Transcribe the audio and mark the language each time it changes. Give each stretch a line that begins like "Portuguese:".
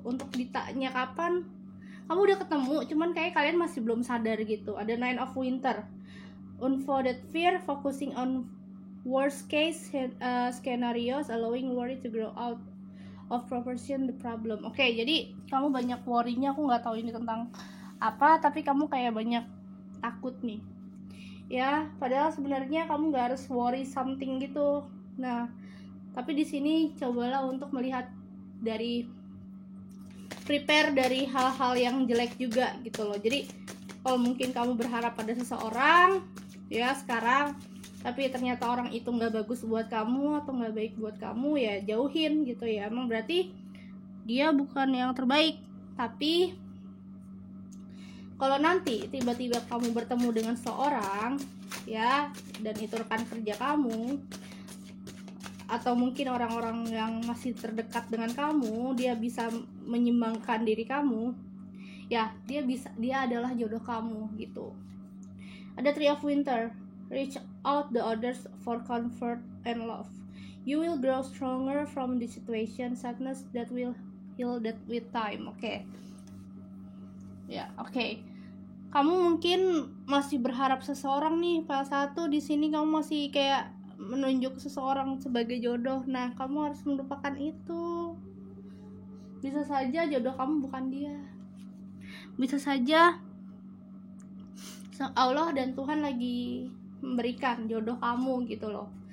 Indonesian: Untuk ditanya kapan, kamu udah ketemu, cuman kayak kalian masih belum sadar gitu.
English: Ada 9 of Winter, unfounded fear, focusing on worst case scenarios, allowing worry to grow out of proportion the problem.
Indonesian: Oke, jadi kamu banyak worry-nya, aku nggak tahu ini tentang apa, tapi kamu kayak banyak takut nih ya, padahal sebenarnya kamu nggak harus worry something gitu. Nah, tapi di sini cobalah untuk melihat dari prepare dari hal-hal yang jelek juga gitu loh. Jadi kalau mungkin kamu berharap pada seseorang ya sekarang, tapi ternyata orang itu nggak bagus buat kamu atau nggak baik buat kamu, ya jauhin gitu ya. Emang berarti dia bukan yang terbaik. Tapi kalau nanti tiba-tiba kamu bertemu dengan seorang ya, dan itu rekan kerja kamu atau mungkin orang-orang yang masih terdekat dengan kamu, dia bisa menyimbangkan diri kamu ya, dia adalah jodoh kamu gitu.
English: Ada 3 of Winter, reach out the others for comfort and love, you will grow stronger from the situation, sadness that will heal that with time.
Indonesian: Oke. Kamu mungkin masih berharap seseorang nih, file 1 di sini kamu masih kayak menunjuk seseorang sebagai jodoh. Nah, kamu harus melupakan itu. Bisa saja jodoh kamu bukan dia. Bisa saja Allah dan Tuhan lagi memberikan jodoh kamu gitu loh.